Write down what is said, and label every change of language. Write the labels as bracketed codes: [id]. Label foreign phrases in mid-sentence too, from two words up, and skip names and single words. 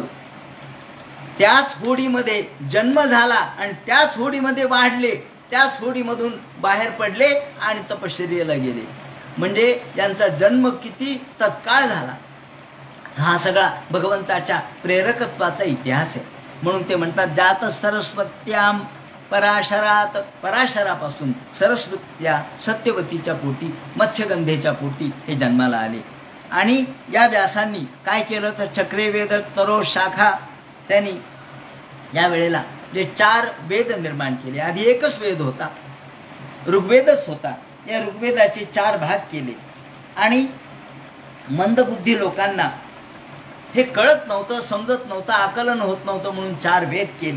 [mr] त्याच होडीमध्ये जन्म झाला आणि त्याच होडीमध्ये वाढले, त्याच होडीमधून बाहेर पडले आणि तपश्चर्येला गेले। म्हणजे यांचा जन्म किती तत्काळ झाला। हा सगळा भगवंताच्या प्रेरकत्वाचा इतिहास आहे। म्हणून ते म्हणतात [sa] जात सरस्वत्याम पराशरात, [mr] पराशरापासून सरस्वत्या सत्यवतीच्या पोटी मत्स्यगंधेच्या पोटी हे जन्माला आले। आणि या व्यासांनी काय केलं तर [sa] चक्रे वेद तरो शाखा, [mr] त्यांनी या वेळेला जे 4 वेद निर्माण केले। आधी एकच वेद होता, ऋग्वेदच होता। या ऋग्वेदाचे 4 भाग केले आणि मंदबुद्धी लोकांना हे कळत नव्हतं, समजत नव्हतं, आकलन होत नव्हतं म्हणून 4 वेद केले।